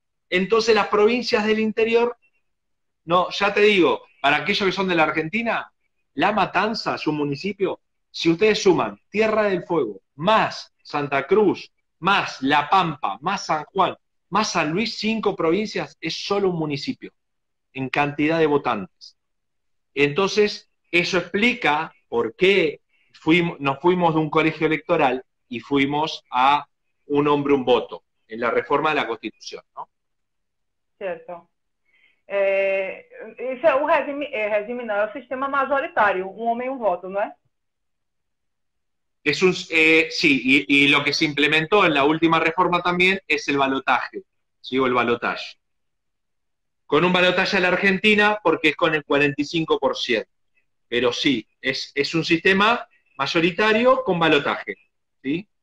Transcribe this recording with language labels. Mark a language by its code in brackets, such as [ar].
[es] Entonces las provincias del interior, no, ya te digo, para aquellos que son de la Argentina, La Matanza, su municipio, si ustedes suman Tierra del Fuego, más Santa Cruz, más La Pampa, más San Juan, más San Luis, 5 provincias, es solo un municipio en cantidad de votantes. Entonces, eso explica por qué nos fuimos de un colegio electoral y fuimos a un hombre, un voto, en la reforma de la Constitución, ¿no? [pt] Certo. Esse é o regime não, é o sistema majoritário, um homem e um voto, não é? [es] Sí, y lo que se implementó en la última reforma también es el balotaje, ¿sí? O el balotaje. Con un balotaje a la Argentina porque es con el 45%. Pero sí, es un sistema mayoritario con balotaje, ¿sí?